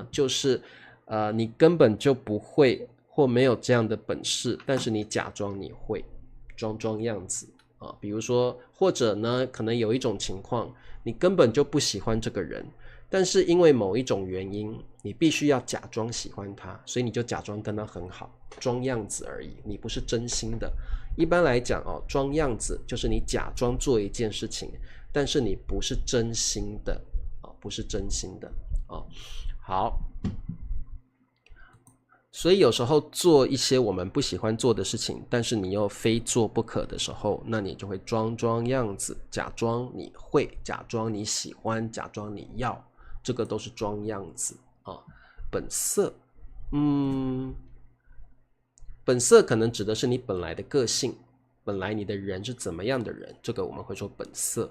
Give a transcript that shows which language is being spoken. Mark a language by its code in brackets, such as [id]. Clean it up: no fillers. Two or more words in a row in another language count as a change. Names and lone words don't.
[zh] 就是你根本就不會或沒有這樣的本事，但是你假裝你會，裝樣子啊。比如說，或者呢，可能有一種情況，你根本就不喜歡這個人，但是因為某一種原因，你必須要假裝喜歡他，所以你就假装跟他很好，裝樣子而已，你不是真心的。一般來講裝樣子就是你假裝做一件事情，但是你不是真心的不是真心的好，所以有時候做一些我們不喜歡做的事情，但是你又非做不可的時候，那你就会装樣子，假裝你會，假裝你喜歡，假裝你要，這個都是裝樣子本色，本色可能指的是你本來的個性，本來你的人是怎麼樣的人，這個我們會說本色